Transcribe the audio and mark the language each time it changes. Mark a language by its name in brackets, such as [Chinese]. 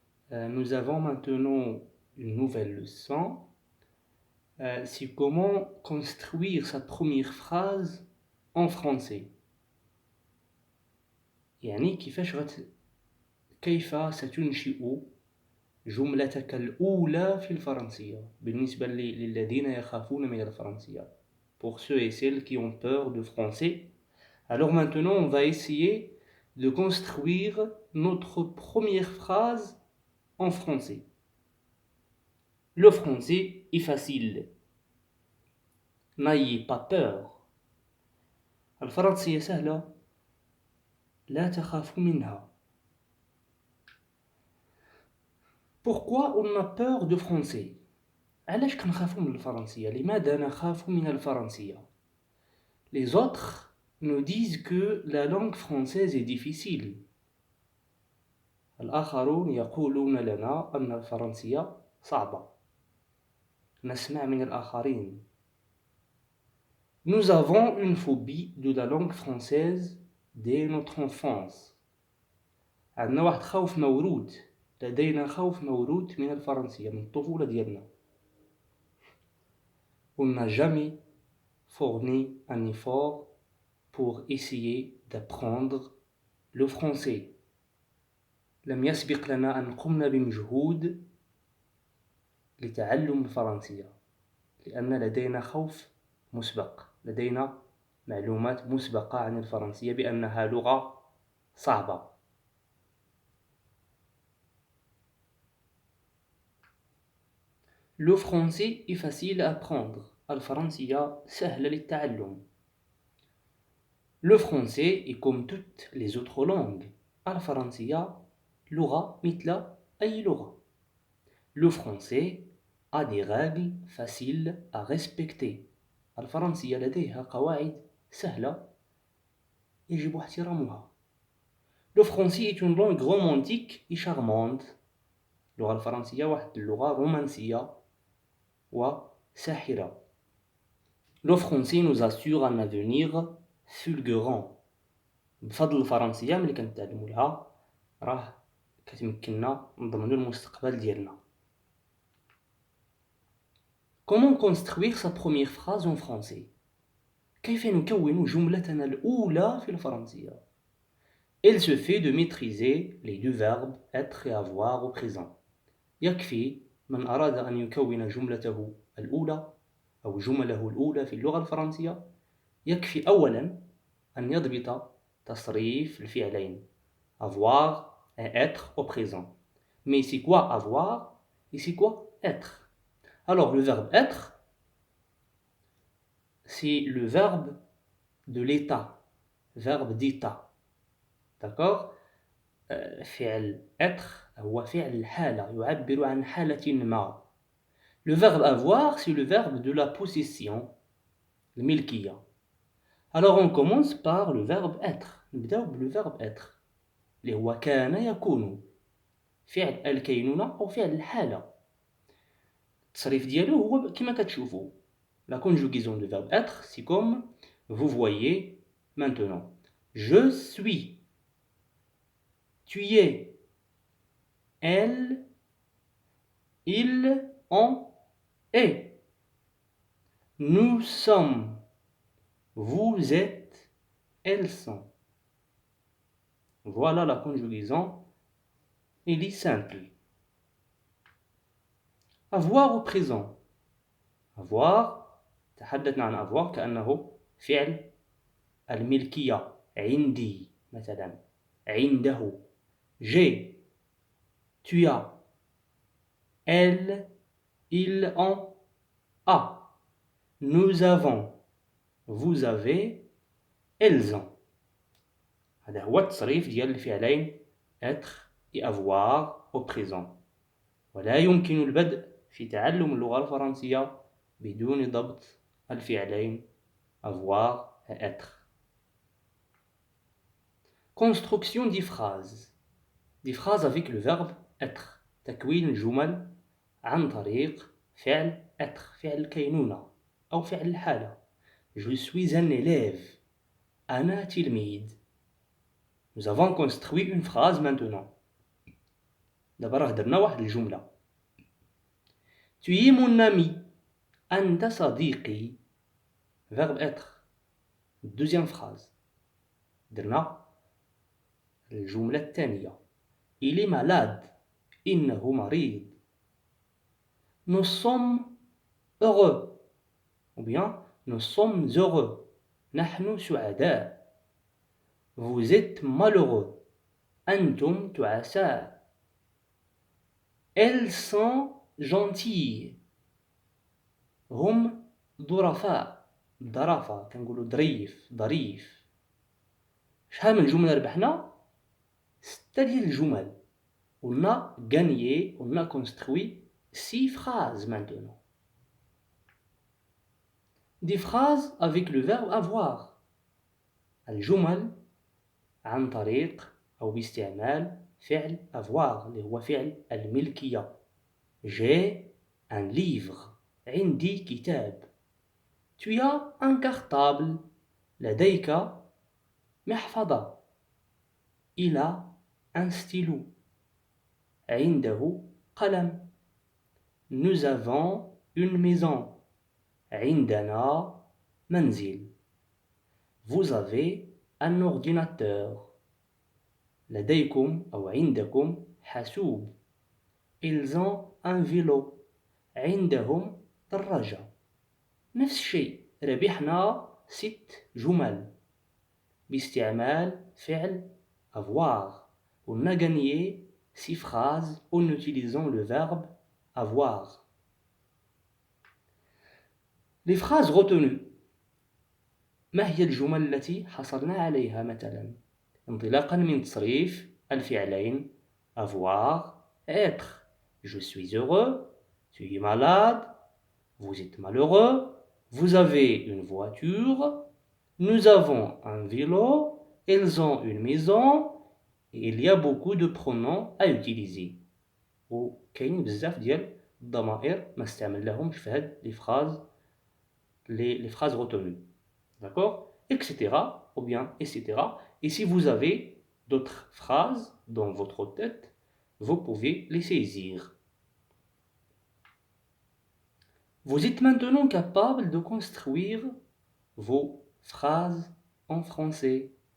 [French] Nous avons maintenant une nouvelle leçon. C'est comment construire sa première phrase en français. [Arabic] يعني كيف ستنشئ جملتك الأولى في الفرنسية بالنسبة للذين يخافون من الفرنسية. [French] Pour ceux et celles qui ont peur de français. Alors maintenant, on va essayer de construire notre première phrase en français. Le français est facile. N'ayez pas peur. [Arabic] الفرنسية سهلة. لا تخافوا منها. [French] Pourquoi on a peur de français? [Arabic] علاش كنخافوا من الفرنسية؟ [French] لماذا نخاف من الفرنسية؟ Les autres nous disent que la langue française est difficile. [Arabic] الآخرون يقولون لنا أن الفرنسية صعبة. نسمع من الآخرين. [French] Nous avons une phobie de la langue française dès notre enfance. [Arabic] عندنا واحد خوف موروث. لدينا خوف موروث من الفرنسية من الطفولة ديالنا. [French] On n'a jamais fourni un effort pour essayer d'apprendre le français. [Arabic] لم يسبق لنا أن قمنا بمجهود لتعلم الفرنسية لأن لدينا خوف مسبق. لدينا معلومات مسبقة عن الفرنسية بأنها لغة صعبة. [French] Le français est facile à apprendre. [Arabic] الفرنسية سهلة للتعلم. [French] Le français est comme toutes les autres langues. [Arabic] الفرنسية لغة مثل أي لغة. [French] Le français a des règles faciles à respecter. [Arabic] الفرنسية لديها قواعد سهلة يجب احترامها. [French] Le français est une langue romantique et charmante. [Arabic] اللغة الفرنسية واحد اللغة رومانسية وساحرة. [French] Le français nous assure un avenir fulgurant. [Arabic] بفضل الفرنسية ملي كنتعلموا لها راه كتمكننا نضمنوا المستقبل ديالنا. [French] Comment construire sa première phrase en français? [Arabic] كيف نكون جملتنا الأولى في الفرنسية؟ [French] Elle se fait de maîtriser les deux verbes être et avoir au présent. [Arabic] يكفي من أراد أن يكون جملته الأولى أو جمله الأولى في اللغة الفرنسية يكفي أولا أن يضبط تصريف الفعلين [French] avoir et être au présent. Mais c'est quoi avoir et c'est quoi être? Alors le verbe être, c'est le verbe de l'état, verbe d'état. D'accord? [Arabic] فعل être هو فعل الحالة يعبر عن حالة ما. [French] Le verbe avoir, c'est le verbe de la possession, [Arabic] الملكية. [French] Alors on commence par le verbe être. [Arabic] نبداو [French] le verbe être [Arabic] اللي هو كان يكون فعل الكينونة أو فعل الحالة. التصريف ديالو هو كما كتشوفوا. [French] La conjugaison du verbe être, c'est comme vous voyez maintenant. Je suis. Tu es. Elle. Il. On est. Nous sommes. Vous êtes. Elles sont. Voilà la conjugaison. Elle est simple. Avoir au présent. Avoir. [Arabic] تحدثنا عن avoir كأنه فعل الملكية. عندي مثلا. عنده. [French] J'ai. Tu as. Elle. Il. On a. Nous avons. Vous avez. Elles ont. [Arabic] هذا هو التصريف ديال الفعلين [French] être et avoir au présent. [Arabic] ولا يمكن البدء في تعلم اللغة الفرنسية بدون ضبط الفعلين [French] avoir et être. Construction des phrases. Des phrases avec le verbe être. [Arabic] تكوين الجمل عن طريق فعل être. فعل الكينونة أو فعل الحالة. [French] Je suis un élève. [Arabic] أنا تلميذ. [French] Nous avons construit une phrase maintenant. [Arabic] دابا راه درنا واحد الجملة. [French] Tu es mon ami. [Arabic] أنت صديقي. [French] Verbe être. Deuxième phrase. [Arabic] درنا الجملة الثانية. [French] Il est malade. [Arabic] إنه مريض. [French] Nous sommes heureux. Ou bien nous sommes heureux. [Arabic] نحن سعداء. [French] Vous êtes malheureux. [Arabic] أنتم تعساء. [French] Elles sont gentilles. [Arabic] هم ظرفاء. ظرفاء كنقولوا ظريف. شحال من جملة ربحنا؟ 6 ديال الجمل. [French] On a gagné, on a construit 6 phrases maintenant. Des phrases avec le verbe avoir. [Arabic] الجمل عن طريق أو باستعمال فعل avoir اللي هو فعل الملكية. [French] J'ai un livre. [Arabic] عندي كتاب. [French] Tu as un cartable. [Arabic] لديك محفظة. [French] Il a un stylo. [Arabic] عنده قلم. [French] Nous avons une maison. [Arabic] عندنا منزل. [French] Vous avez un ordinateur. [Arabic] لديكم أو عندكم حاسوب. [French] Ils ont un vélo. [Arabic] عندهم دراجة. نفس الشيء ربحنا 6 جمل باستعمال فعل avoir. [French] On a gagné 6 phrases en utilisant le verbe avoir. Les phrases retenues. [Arabic] ما هي الجمل التي حصلنا عليها مثلا؟ انطلاقا من تصريف الفعلين [French] avoir, être. Je suis heureux. Tu es malade. Vous êtes malheureux. Vous avez une voiture. Nous avons un vélo. Ils ont une maison. Et il y a beaucoup de pronoms à utiliser. [Arabic] وكاين بزاف ديال الضمائر ما استعملناهمش في هاد [French] les phrases retenues. D'accord? Etc. Ou bien etc. Et si vous avez d'autres phrases dans votre tête, vous pouvez les saisir. Vous êtes maintenant capable de construire vos phrases en français.